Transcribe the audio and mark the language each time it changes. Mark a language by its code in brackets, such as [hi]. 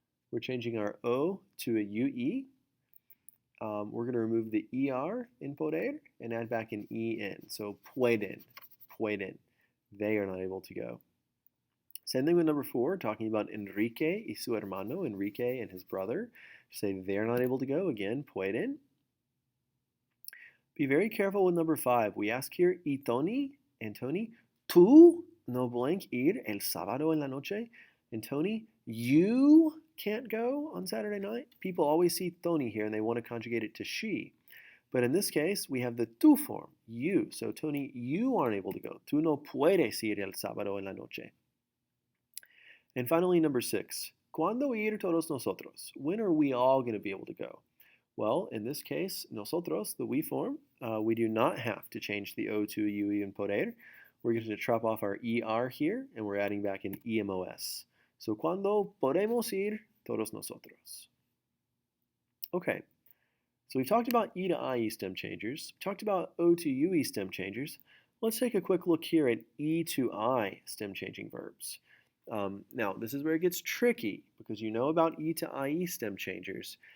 [en] We're changing our O to a UE. We're going to remove the ER in poder and add back an EN. So pueden, pueden. They are not able to go. Same thing with number 4, talking about [es] Enrique y su hermano, [en] Enrique and his brother. Say they're not able to go. Again, pueden. Be very careful with number 5. We ask here, [es] y Tony, [en] and Tony, [es] tú no blank ir el sábado en la noche. [en] And Tony, you can't go on Saturday night. People always see Tony here and they want to conjugate it to she. But in this case, we have the tú form, you. So Tony, you aren't able to go. [es] Tú no puedes ir el sábado en la noche. [en] And finally, number 6, [es] ¿cuándo ir todos nosotros? [en] When are we all going to be able to go? Well, in this case, nosotros, the we form, we do not have to change the O to a UE in poder. We're going to chop off our ER here, and we're adding back an EMOS. [es] So, ¿cuándo podemos ir todos nosotros? [en] Okay, so we've talked about E to IE stem changers, talked about O to UE stem changers. Let's take a quick look here at E to I stem changing verbs. Now, this is where it gets tricky because you know about E to IE stem changers.